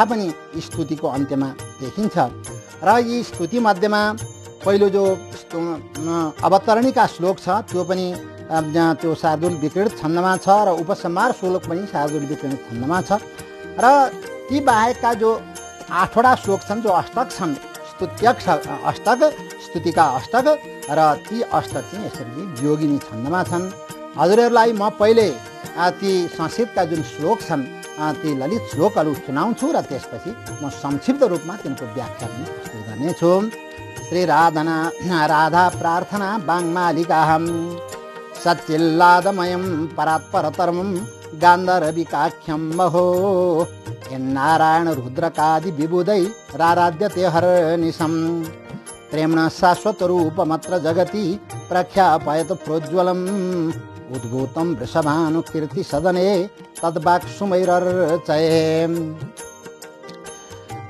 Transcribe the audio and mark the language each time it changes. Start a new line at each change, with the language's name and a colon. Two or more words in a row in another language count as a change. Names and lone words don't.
Nepali: पनि स्तुतिको अन्त्यमा देखिन्छ र यी स्तुति मध्येमा पहिलो जो अवतरणीका श्लोक छ त्यो पनि त्यो शार्दूल विकृत छन्दमा छ र उपसंहार श्लोक पनि शार्दूल विकृत छन्दमा छ र ती बाहेकका जो 8 वटा श्लोक छन्, जो अष्टक छन्, स्तुत्यक अष्टक, स्तुतिका अष्टक र ती अष्टक चाहिँ यसरी योगिनी छन्दमा छन्। हजुरहरूलाई म पहिले ती संस्कृतका जुन श्लोक छन्, ती ललित श्लोकहरू सुनाउँछु र त्यसपछि म संक्षिप्त रूपमा तिनको व्याख्या पनि प्रस्तुत गर्नेछु।
Sanskrit: श्री राधा प्रार्थना बाङ्मालिकाहं सच्चिल्लादमयं परात्परतरं गान्धर्विकाख्यं महो यन्नारायण रुद्रकादि विबुधै राराध्यते हरनिशं प्रेम्ण शाश्वत रूपमत्र जगति प्रख्यापयत प्रोज्वलम् उद्भूतं वृषभानुकीर्ति सदने तद्वाक् सुमैरर्चये।